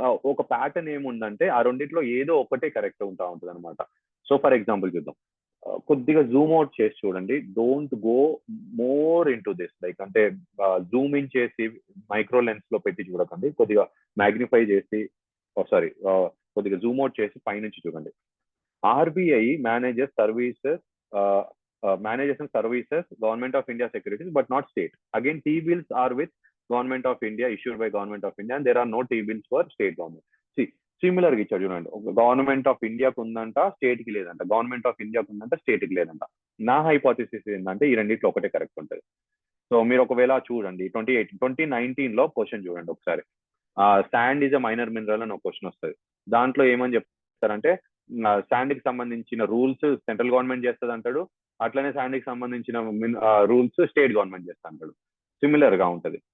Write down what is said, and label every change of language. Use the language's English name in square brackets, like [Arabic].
[Telugu] ఒక ప్యాటర్న్ ఏముందంటే ఆ రెండిట్లో ఏదో ఒకటే కరెక్ట్ ఉంటా ఉంటుంది అనమాట. సో ఫర్ ఎగ్జాంపుల్ చూద్దాం. కొద్దిగా జూమ్ అవుట్ చేసి చూడండి. [English] don't go more into this, [Telugu] like అంటే జూమ్ ఇన్ చేసి మైక్రో లెన్స్ లో పెట్టి చూడకండి. కొద్దిగా మ్యాగ్నిఫై చేసి, సారీ, కొద్దిగా జూమ్ అవుట్ చేసి పైనుంచి చూడండి. [English] RBI manages services, manages and services Government of India securities, but not state. Again, T-bills are with Government of India, issued by Government of India, and there are no T-bills for state government. [Telugu] See, similar గా ఇచ్చాడు చూడండి. Government of ఇండియాకు ఉందంట, state కి లేదంట. Government of ఇండియాకు ఉందంట, state కి లేదంట. నా హైపోథిసిస్ ఏంటంటే ఈ రెండిట్లో ఒకటే కరెక్ట్ ఉంటుంది. సో మీరు ఒకవేళ చూడండి 2019 లో క్వశ్చన్ చూడండి ఒకసారి. [English] sand is a minor mineral [Telugu] అని ఒక క్వశ్చన్ వస్తుంది. దాంట్లో ఏమని చెప్తారంటే శాండ్ కి సంబంధించిన రూల్స్ సెంట్రల్ గవర్నమెంట్ చేస్తుంది అంటాడు, అట్లనే శాండ్ కి సంబంధించిన రూల్స్ స్టేట్ గవర్నమెంట్ చేస్తా అంటాడు. సిమిలర్ గా ఉంటది.